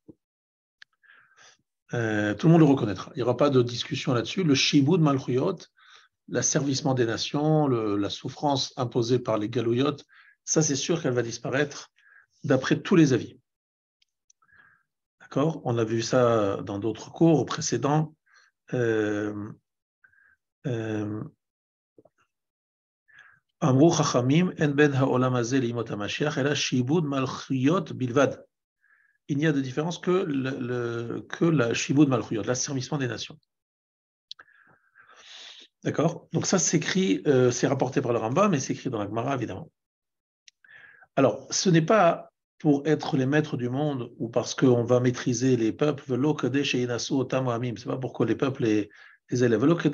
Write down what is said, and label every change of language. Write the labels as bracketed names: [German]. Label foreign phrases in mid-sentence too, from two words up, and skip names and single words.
[French] Tout le monde le reconnaîtra. Il n'y aura pas de discussion là-dessus. Le [Hebrew] שעבוד מלכויות, [French] l'asservissement des nations, la souffrance imposée par les galouyot, ça c'est sûr qu'elle va disparaître d'après tous les avis. D'accord? On a vu ça dans d'autres cours précédents. [Hebrew] אמרו חכמים אין בין העולם הזה לימות המשיח אלא שעבוד מלכויות בלבד. [French] Il n'y a de différence que la [Hebrew] שעבוד מלכויות, [French] l'asservissement des nations. D'accord? Donc ça s'écrit, c'est rapporté par le Rambam, mais c'est écrit dans la Gemara, évidemment. Alors, ce n'est pas pour être les maîtres du monde ou parce qu'on va maîtriser les peuples, c'est pas pour que les peuples les élèvent.